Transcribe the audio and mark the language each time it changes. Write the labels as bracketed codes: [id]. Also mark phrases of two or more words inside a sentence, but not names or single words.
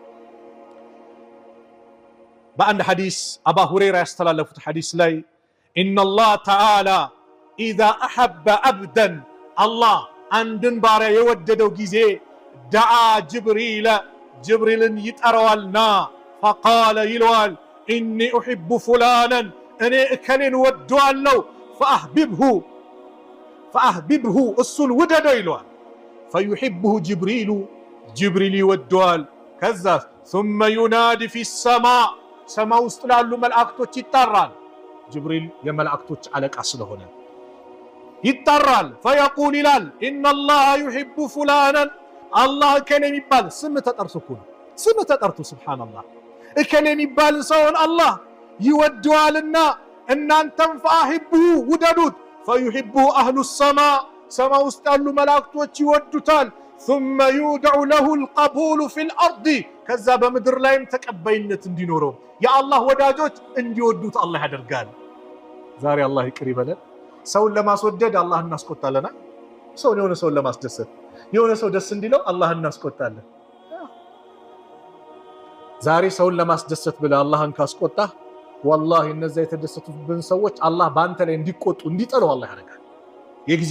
[am] በአንድ ሐዲስ አባ ሁረይራ ያስተላለፉት ሐዲስ ላይ [ar] إن الله تعالى إذا أحب عبدا [am] አላህ አንድን ባሪያ የወደደው ጊዜ [ar] دعا جبريل [am] ጅብሪልን ይጠራዋልና ፈቃለ ይለዋል [ar] إني أحب فلانا [am] እኔ እከሌን ወደዋለሁ ፈአህቢብሁ እሱን ውደደው ይለዋል። [ar] فيحبه جبريل [am] ጅብሪል ይወደዋል። ከዛ [ar] ثم ينادي في السماء [am] ሰማይ ውስጥ ላሉ መላእክቶች ይጣራል። ጅብሪል የመላእክቶች አለቃ ስለሆነ ይጣራል። ፈየቁል ይላል [ar] إن الله يحب فلانا [am] አላህ እከሌ የሚባል ስም ተጠርቶ እኮ ነው። ስም ተጠርቶ ሱብሓነላህ እከሌ የሚባል ሰውን አላህ ይወደዋልና እናንተም ፈአሂቡሁ ውደዱት። [ar] فيحبه أهل السماء [am] ሰማይ ውስጥ ያሉ መላእክቶች ይወዱታል። [ar] ثم يودع له القبول في الأرض [am] ከዛ በምድር ላይም ተቀባይነት እንዲኖረው የአላህ ወዳጆች እንዲወዱት አላህ ያደርጋል። ዛሬ አላህ ይቅር ይበለን። ሰውን ለማስወደድ አላህ እናስቆጣለና የሆነ ሰውን ለማስደሰት የሆነ ሰው ደስ እንዲለው አላህ እናስቆጣለን። ዛሬ ሰውን ለማስደሰት ብለህ አላህን ካስቆጣ ወላሂ እነዛ የተደሰቱብን ሰዎች አላህ በአንተ ላይ እንዲቆጡ እንዲጠሉ አላህ ያደርጋል። የጊዜ